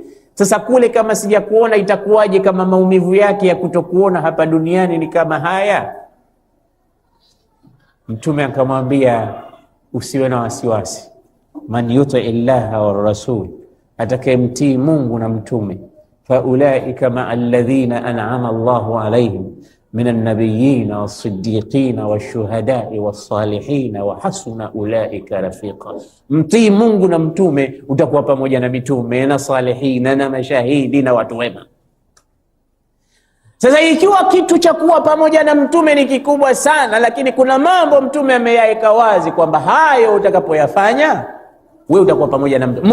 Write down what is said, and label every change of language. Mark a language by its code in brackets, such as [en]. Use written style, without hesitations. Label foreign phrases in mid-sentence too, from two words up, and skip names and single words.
[sw] Sasa kule kama sijakuona itakuwaje, kama maumivu yake ya kutokuona hapa duniani ni kama haya? Mtume akamwambia, usiwe na wasiwasi, [ar] من يطع الله والرسول, [sw] atakayemtii Mungu na Mtume, [ar] فأولئك مع الذين أنعم الله عليهم من النبيين والصديقين والشهداء والصالحين وحسن أولئك رفيقا. [sw] Mtii Mungu na Mtume, utakuwa pamoja na mitume na salihina na mashahidi na watu wema. Sasa ikiwa kitu cha kuwa pamoja na Mtume ni kikubwa sana, lakini kuna mambo Mtume ameyaweka wazi kwamba hayo utakapoyafanya wewe utakuwa pamoja na Mtume.